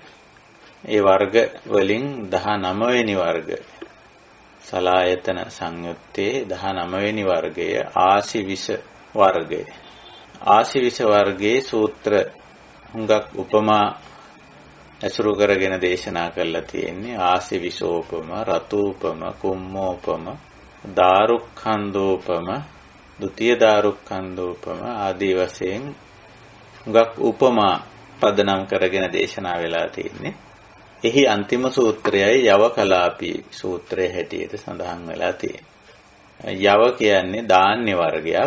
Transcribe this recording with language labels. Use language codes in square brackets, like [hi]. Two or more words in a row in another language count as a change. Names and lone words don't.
[si] ඒ වර්ග වලින් 19 වෙනි වර්ගය සලායතන සංයුත්තේ 19 වෙනි වර්ගය ආශිවිස වර්ගය. ආශිවිස වර්ගයේ සූත්‍ර හුඟක් උපමා ඇසුරු කරගෙන දේශනා කරලා තියෙන්නේ. ආශිවිසෝපම, රතූපම, කුම්මෝපම, දාරුක්ඛන්දෝපම, ဒုတိ ය දාරුක්ඛන්දෝපම ආදී වශයෙන් හුඟක් උපමා පදනම් කරගෙන දේශනා වෙලා තියෙන්නේ. එහි අන්තිම සූත්‍රයයි යවකලාපී සූත්‍රයේ හැටියට සඳහන් වෙලා තියෙන්නේ. යව කියන්නේ ධාන්‍ය වර්ගයක්.